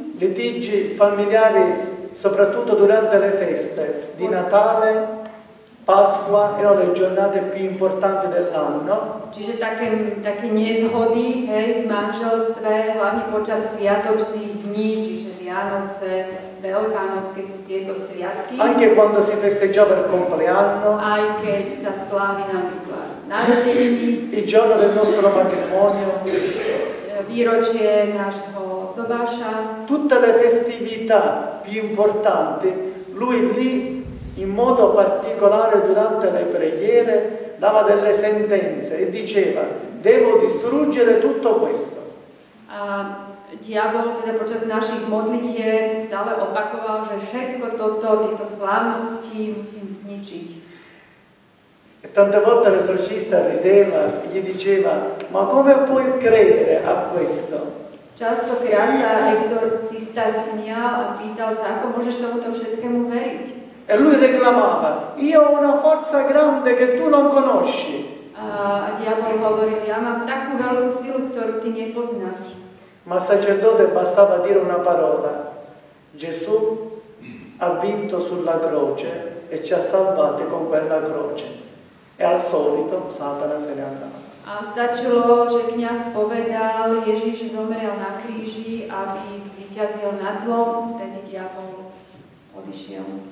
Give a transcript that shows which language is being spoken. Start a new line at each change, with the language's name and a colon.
Italian: Litigi familiari soprattutto durante le feste di Natale, Pasqua erano le giornate più importanti dell'anno.
Slovak: Čiže také nezhody, hej, v manželstve, hlavne počas sviatočných dní, čiže Vianoce, Veľkánoc, keď sú tieto sviatky.
Italian: Anche quando si festeggiava il compleanno.
Slovak: Aj keď sa slávi napríklad narodeniny.
Italian: Il giorno del nostro matrimonio.
Slovak: Výročie nášho sobáša.
Italian: Tutte le festività più importanti, lui lì in modo particolare durante le preghiere dava delle sentenze e diceva: devo distruggere tutto questo.
Slovak: A diabol teda počas našich modlitieb stále opakoval, že všetko toto, tieto slávnosti musím zničiť.
Italian: E tante volte l'esorcista rideva e gli diceva: ma come puoi credere a questo?
Slovak: Častokrát sa exorcista smial a pýtal sa, ako môžeš tomuto všetkému veriť.
Italian: E lui reclamava: io ho una forza grande che tu non conosci.
Slovak: A diabol hovoril: ja mám takú veľkú silu, ktorú ty nepoznáš.
Italian: Ma al sacerdote bastava dire una parola: Gesù ha vinto sulla croce e ci ha salvati con quella croce. E al solito Satana se ne andava.
Slovak: A stačilo, že kňaz povedal: Ježiš zomrel na kríži, aby zvíťazil nad zlom, vtedy diabol odišiel.